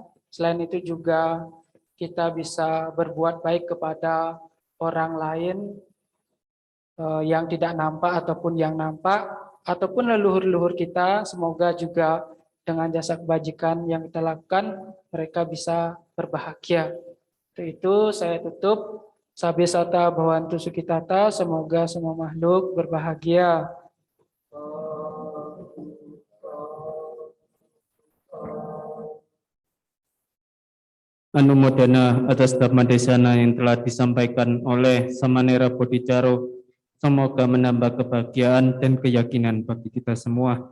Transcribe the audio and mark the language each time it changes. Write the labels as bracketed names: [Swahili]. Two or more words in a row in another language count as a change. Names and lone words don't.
[Indonesian] Selain itu juga kita bisa berbuat baik kepada orang lain yang tidak nampak ataupun yang nampak, ataupun leluhur-leluhur kita. Semoga juga dengan jasa kebajikan yang kita lakukan, mereka bisa berbahagia. Untuk itu saya tutup. [Pali] Sabi sata bhavantu sukhitata, [Indonesian] semoga semua makhluk berbahagia. Anumodana atas [Pali] dhamma desana [Indonesian] yang telah disampaikan oleh Samanera Bodhicaro, semoga menambah kebahagiaan dan keyakinan bagi kita semua.